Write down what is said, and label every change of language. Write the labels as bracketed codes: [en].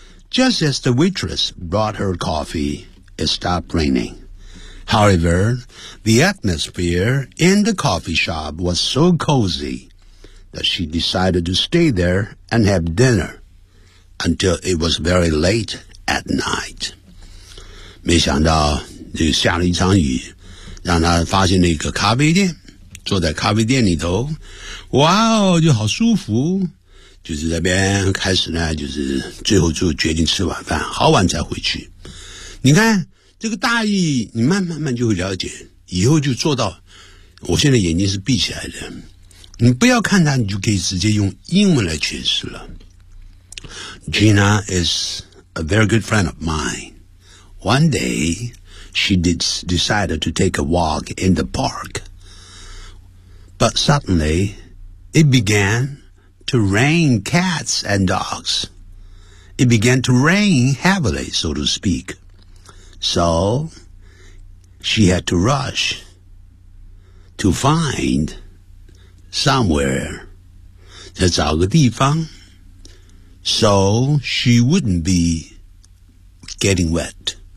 [en] Just as the waitress brought her coffee, it stopped raining. However, the atmosphere in the coffee shop was so cozy that she decided to stay there and have dinner until it was very late at night. [zh] 没想到这个下了一场雨，让她发现了一个咖啡店，坐在咖啡店里头，哇哦，就好舒服，就是这边开始呢，就是最后就决定吃晚饭，好晚才回去。你看这个大意你慢慢就会了解，以后就做到。我现在眼睛是闭起来的，你不要看它，你就可以直接用英文来诠释了。 [en] Gina is a very good friend of mine. One day she decided to take a walk in the park, but suddenly it began to rain cats and dogs. It began to rain heavily, so to speakSo, she had to rush to find somewhere, [zh] 再找个地方 [en] so she wouldn't be getting wet.